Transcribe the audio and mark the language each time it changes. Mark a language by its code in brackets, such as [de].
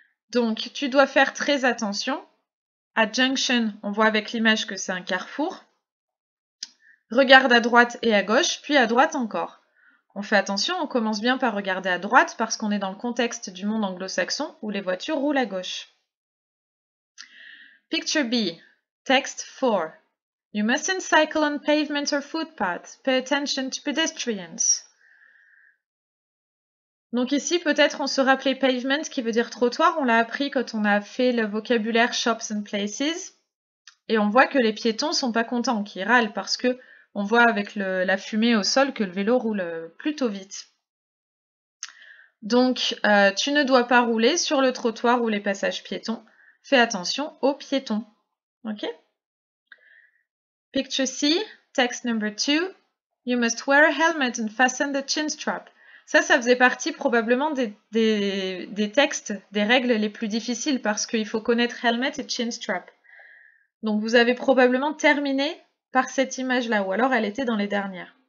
[fr] Donc, tu dois faire très attention. À junction, on voit avec l'image que c'est un carrefour. Regarde à droite et à gauche, puis à droite encore. On fait attention, on commence bien par regarder à droite parce qu'on est dans le contexte du monde anglo-saxon où les voitures roulent à gauche. [en] Picture B, text 4. You mustn't cycle on pavement or footpaths. Pay attention to pedestrians. [fr] Donc ici, peut-être on se rappelait pavement qui veut dire trottoir. On l'a appris quand on a fait le vocabulaire [en] shops and places. [fr] Et on voit que les piétons sont pas contents, qu'ils râlent parce que on voit avec la fumée au sol que le vélo roule plutôt vite. Donc, tu ne dois pas rouler sur le trottoir ou les passages piétons. Fais attention aux piétons. Ok? [en] Picture C, text number 2. You must wear a helmet and fasten the chin strap. [fr] Ça faisait partie probablement des textes, des règles les plus difficiles parce qu'il faut connaître helmet et chin strap. Donc vous avez probablement terminé par cette image-là, ou alors elle était dans les dernières.